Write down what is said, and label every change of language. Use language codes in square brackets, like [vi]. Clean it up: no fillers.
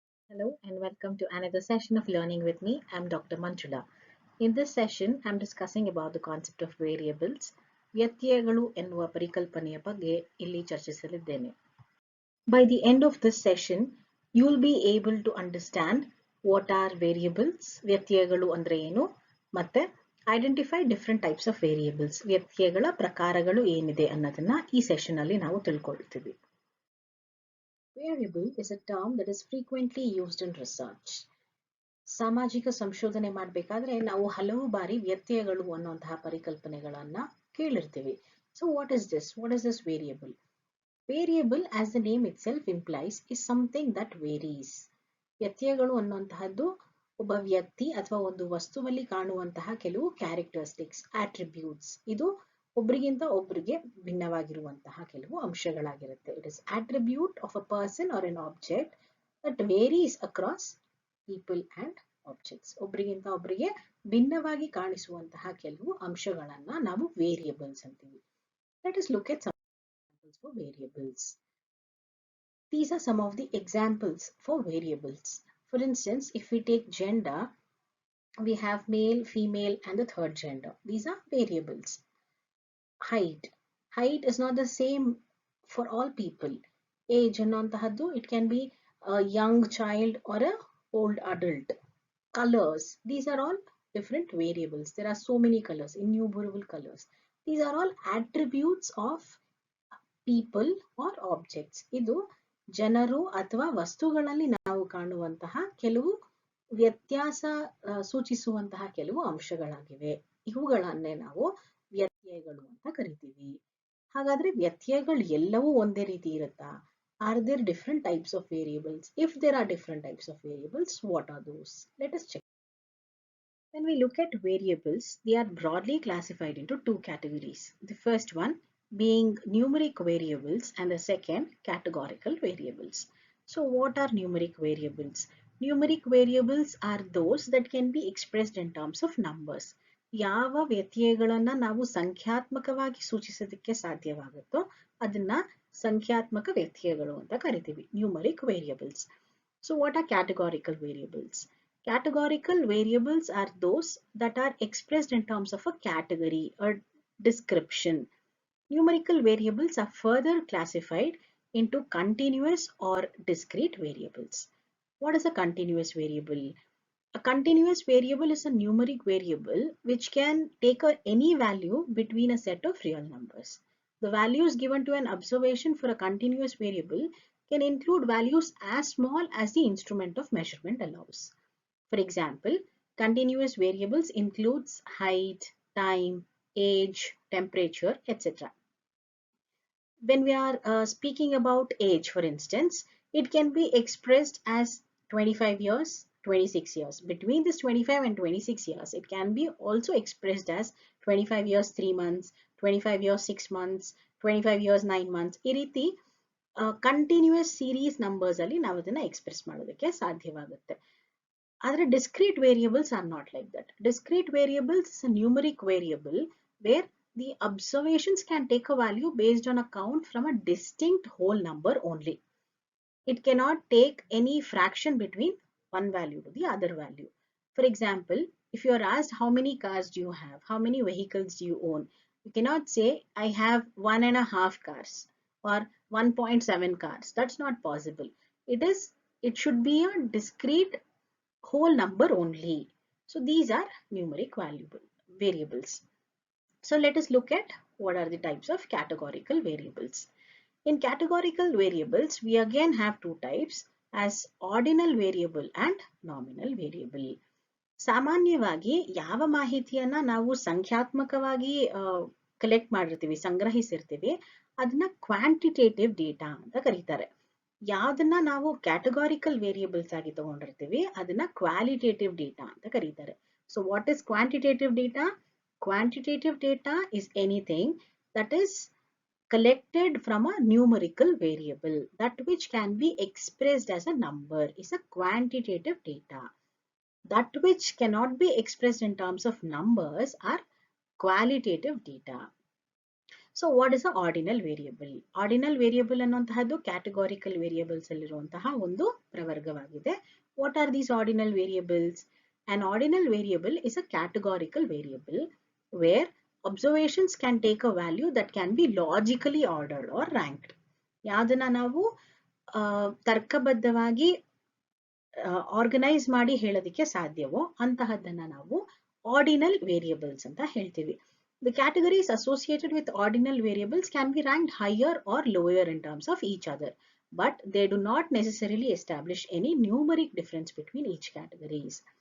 [en] Hello and welcome to another session of Learning with me. I'm Dr. Manchula. In this session, I'm discussing about the concept of variables. [kn] ವ್ಯತ್ಯಯಗಳು ಎನ್ನುವ ಪರಿಕಲ್ಪನೆಯ ಬಗ್ಗೆ ಇಲ್ಲಿ ಚರ್ಚಿಸಲಿದ್ದೇನೆ. [en] By the end of this session, you'll be able to understand what are variables, [kn] ವ್ಯತ್ಯಯಗಳು ಅಂದ್ರೆ ಏನು, ಮತ್ತೆ [en] identify different types of variables, [kn] ವ್ಯತ್ಯಯಗಳ ಪ್ರಕಾರಗಳು ಏನಿದೆ ಅನ್ನೋದನ್ನ ಈ ಸೆಷನ್ ಅಲ್ಲಿ ನಾವು ತಿಳ್ಕೊಳ್ತೀವಿ. [en] Variable is a term that is frequently used in research. [kn] ಸಾಮಾಜಿಕ ಸಂಶೋಧನೆ ಮಾಡಬೇಕಾದ್ರೆ ನಾವು ಹಲವು ಬಾರಿ ವ್ಯತ್ಯಯಗಳು ಅನ್ನುವಂತಹ ಪರಿಕಲ್ಪನೆಗಳನ್ನ ಕೇಳಿರ್ತೀವಿ. [en] So what is this? What is this variable? Variable, as the name itself implies, is something that varies. [kn] ವ್ಯತ್ಯಯಗಳು ಅನ್ನುವಂತಹದ್ದು ಒಬ್ಬ ವ್ಯಕ್ತಿ ಅಥವಾ ಒಂದು ವಸ್ತುವಲ್ಲಿ ಕಾಣುವಂತಹ ಕೆಲವು ಕ್ಯಾರೆಕ್ಟರಿಸ್ಟಿಕ್ಸ್, attributes. ಇದು ಒಬ್ಬರಿಗಿಂತ ಒಬ್ಬರಿಗೆ ಭಿನ್ನವಾಗಿರುವಂತಹ ಕೆಲವು ಅಂಶಗಳಾಗಿರುತ್ತೆ. [en] It is attribute of a person or an object that varies across people and objects. [kn] ಒಬ್ಬರಿಗಿಂತ ಒಬ್ಬರಿಗೆ ಭಿನ್ನವಾಗಿ ಕಾಣಿಸುವಂತಹ ಕೆಲವು ಅಂಶಗಳನ್ನ ನಾವು ವೇರಿಯಬಲ್ಸ್ ಅಂತೀವಿ. [en] Let us look at some examples for variables. These are some of the examples for variables. For instance, if we take gender, we have male, female, and the third gender. These are variables. Height. Height is not the same for all people. Age [kn] annantahaddu, [en] it can be a young child or a old adult. Colors. These are all different variables. There are so many colors, innumerable colors. These are all attributes of people or objects. [kn] ಇದು ಜನರು ಅಥವಾ ವಸ್ತುಗಳಲ್ಲಿ ನಾವು ಕಾಣುವಂತಹ ಕೆಲವು ವ್ಯತ್ಯಾಸ ಸೂಚಿಸುವಂತಹ ಕೆಲವು ಅಂಶಗಳಾಗಿವೆ. ಇವುಗಳನ್ನೇ ನಾವು ವ್ಯತ್ಯಯಗಳು ಅಂತ ಕರಿತೀವಿ. ಹಾಗಾದ್ರೆ ವ್ಯತ್ಯಯಗಳು ಎಲ್ಲವೂ ಒಂದೇ ರೀತಿ ಇರುತ್ತಾ? [en] Are there different types of variables? If there are different types of variables, what are those? Let us check. When we look at variables, they are broadly classified into two categories. The first one being numeric variables and the second categorical variables. So what are numeric variables? Numeric variables are those that can be expressed in terms of numbers. [kn] ಯಾವ ವ್ಯತ್ಯಯಗಳನ್ನ ನಾವು ಸಂಖ್ಯಾತ್ಮಕವಾಗಿ ಸೂಚಿಸೋದಕ್ಕೆ ಸಾಧ್ಯವಾಗುತ್ತೋ ಅದನ್ನ ಸಂಖ್ಯಾತ್ಮಕ ವ್ಯತ್ಯಯಗಳು ಅಂತ ಕರಿತೀವಿ, numeric variables. [en] So what are categorical variables? Categorical variables are those that are expressed in terms of a category or description. Numerical variables are further classified into continuous or discrete variables. What is a continuous variable? A continuous variable is a numeric variable which can take any value between a set of real numbers. The values given to an observation for a continuous variable can include values as small as the instrument of measurement allows. For example, continuous variables includes height, time, age, temperature, etc. When we are speaking about age, for instance, it can be expressed as 25 years, 26 years. Between this 25 and 26 years, it can be also expressed as 25 years 3 months, 25 years 6 months, 25 years 9 months. [kn] ಈ ರೀತಿ continuous series numbers ಅಲ್ಲಿ ನಾವು ಅದನ್ನ express ಮಾಡೋದಕ್ಕೆ ಸಾಧ್ಯವಾಗುತ್ತೆ. ಆದರೆ [en] discrete variables are not like that. Discrete variables is a numeric variable where the observations can take a value based on a count from a distinct whole number only. It cannot take any fraction between one value to the other value. For example, if you are asked how many cars do you have, how many vehicles do you own, you cannot say I have 1.5 cars or 1.7 cars. That's not possible. It should be a discrete whole number only. So these are numeric variables. So let us look at what are the types of categorical variables. In categorical variables, we again have two types as ordinal variable and nominal variable. [kn] ಸಾಮಾನ್ಯವಾಗಿ ಯಾವ ಮಾಹಿತಿಯನ್ನ ನಾವು ಸಂಖ್ಯಾತ್ಮಕವಾಗಿ collect ಮಾಡಿರ್ತೀವಿ, ಸಂಗ್ರಹಿಸಿರ್ತೀವಿ, ಅದನ್ನ quantitative data ಅಂತ ಕರೀತಾರೆ. ಯಾವ್ದನ್ನ ನಾವು ಕ್ಯಾಟಗಾರಿಕಲ್ ವೇರಿಯಬಲ್ಸ್ ಆಗಿ ತಗೊಂಡಿರ್ತೀವಿ ಅದನ್ನ ಕ್ವಾಲಿಟೇಟಿವ್ ಡೇಟಾ ಅಂತ ಕರೀತಾರೆ. [en] So what is quantitative data? Quantitative data is anything that is collected from a numerical variable. That which can be expressed as a number is a quantitative data. That which cannot be expressed in terms of numbers are qualitative data. So what is a ordinal variable? Ordinal variable [kn] ಅನ್ನುವಂತಹದ್ದು [en] categorical variables [kn] ಅಲ್ಲಿರುವಂತಹ ಒಂದು ಪ್ರವರ್ಗವಾಗಿದೆ. [en] What are these ordinal variables? An ordinal variable is a categorical variable where observations can take a value that can be logically ordered or ranked. [kn] ಯಾವ್ದನ್ನ ನಾವು ತರ್ಕಬದ್ಧವಾಗಿ organise ಮಾಡಿ ಹೇಳೋದಕ್ಕೆ ಸಾಧ್ಯವೋ ಅಂತಹದ್ದನ್ನ ನಾವು ordinal variables ಅಂತ ಹೇಳ್ತೀವಿ. [en] The categories associated with ordinal variables can be ranked higher or lower in terms of each other, but they do not necessarily establish any numeric difference between each categories.